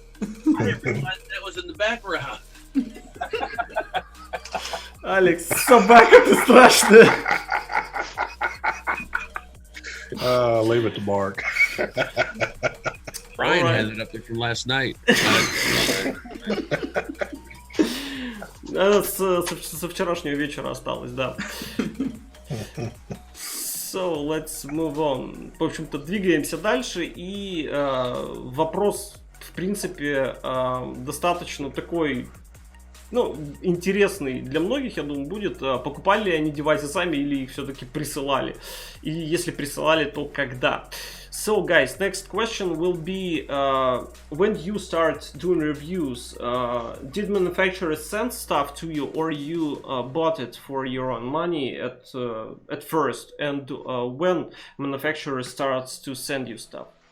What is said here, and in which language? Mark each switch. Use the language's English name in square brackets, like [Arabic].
[English] That was in the background. [Russian] Алекс, собака ты страшная. [English] Leave it to Mark. Brian had it up there from last night. [Russian] Со вчерашнего вечера осталось, да. [English] So, let's move on. [Russian] В общем-то, двигаемся дальше. И вопрос, в принципе, достаточно такой Ну, интересный для многих, я думаю, будет, покупали ли они девайсы сами или их все-таки присылали. И если присылали, то когда. [English] So, guys, next question will be, when you start doing reviews, did manufacturers send stuff to you, or you bought it for your own money at first? And when manufacturer starts to send you stuff?